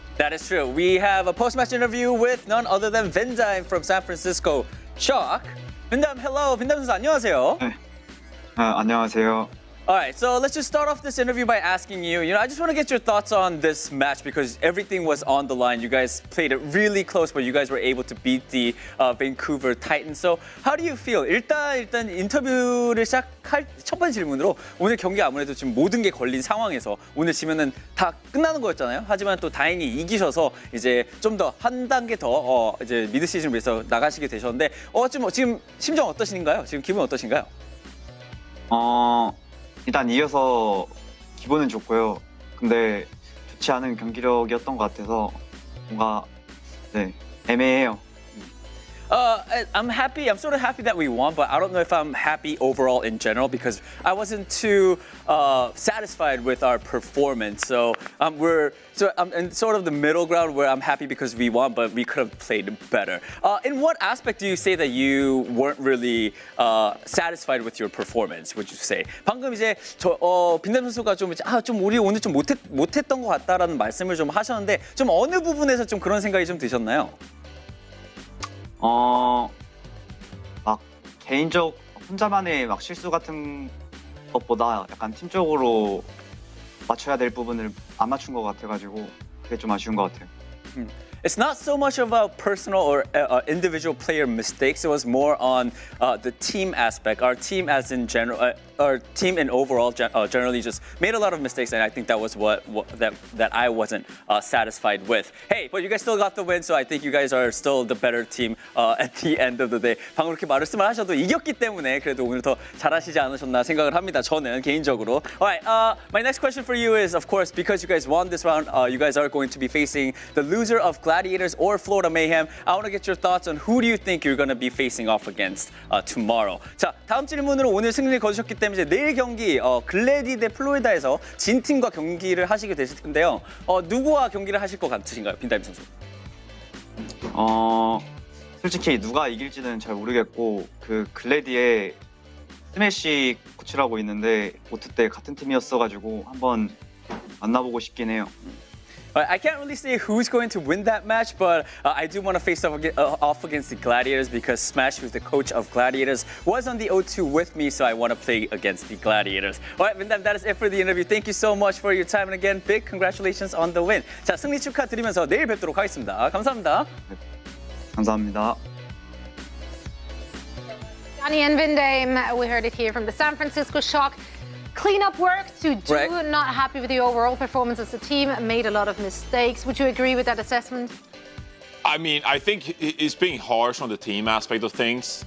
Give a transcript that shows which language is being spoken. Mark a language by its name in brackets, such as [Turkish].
[English] That is true. We have a post-match interview with none other than Vindime from San Francisco Shock. Vindime, hello. [Korean] Vindime 선수 안녕하세요. 네. 안녕하세요. [English] All right, so let's just start off this interview by asking you, I just want to get your thoughts on this match because everything was on the line. You guys played it really close, but you guys were able to beat the Vancouver Titans. So how do you feel? [Korean] 일단 인터뷰를 시작할 첫 번째 질문으로 오늘 경기 아무래도 지금 모든 게 걸린 상황에서 오늘 지면은 다 끝나는 거였잖아요. 하지만 또 다행히 이기셔서 이제 좀 더 한 단계 더 이제 미드 시즌을 위해서 나가시게 되셨는데 지금 심정 어떠신가요? 지금 기분 어떠신가요? 일단 이어서 기분은 좋고요. 근데 좋지 않은 경기력이었던 것 같아서 뭔가 애매해요. [English] I'm happy. I'm sort of happy that we won, but I don't know if I'm happy overall in general because I wasn't too satisfied with our performance. So I'm in sort of the middle ground where I'm happy because we won, but we could have played better. In what aspect do you say that you weren't really satisfied with your performance? Would you say? [Korean] 방금 이제 빈담 선수가 좀 우리 오늘 좀 못했던 것 같다라는 말씀을 좀 하셨는데 좀 어느 부분에서 좀 그런 생각이 좀 드셨나요? 막 개인적 혼자만의 막 실수 같은 것보다 약간 팀적으로 맞춰야 될 부분을 안 맞춘 것 같아가지고 그게 좀 아쉬운 것 같아요. [English] It's not so much about personal or individual player mistakes. It was more on the team aspect. Our team, as in general, our team in overall generally just made a lot of mistakes, and I think that was that I wasn't satisfied with. Hey, but you guys still got the win, so I think you guys are still the better team at the end of the day. [Korean] 방금 그렇게 말씀을 하셔도 이겼기 때문에 그래도 오늘 더 잘하시지 않으셨나 생각을 합니다. 저는 개인적으로. [English] Alright, my next question for you is, of course, because you guys won this round, you guys are going to be facing the loser of Gladiators or Florida Mayhem. I want to get your thoughts on who do you think you're going to be facing off against tomorrow. [Korean] 자, 다음 질문으로 오늘 승리를 거두셨기 때문에 내일 경기 글래디 대 플로리다에서 진 팀과 경기를 하시게 되실 텐데요. 누구와 경기를 하실 것 같으신가요, 빈다임 선수? 솔직히 누가 이길지는 잘 모르겠고 그 글래디의 스매시 코치라고 있는데 오트 때 같은 팀이었어가지고 한번 만나보고 싶긴 해요. [English] I can't really say who's going to win that match, but I do want to face off against the Gladiators because Smash, who's the coach of Gladiators, was on the O2 with me, so I want to play against the Gladiators. All right, Vindam, that is it for the interview. Thank you so much for your time, and again, big congratulations on the win. [Korean] 자, 승리 축하드리면서 내일 뵙도록 하겠습니다. 감사합니다. 감사합니다. [English] Johnny and Vindame, we heard it here from the San Francisco Shock. Cleanup work to do, right. Not happy with the overall performance as a team, made a lot of mistakes. Would you agree with that assessment? I mean, I think it's being harsh on the team aspect of things.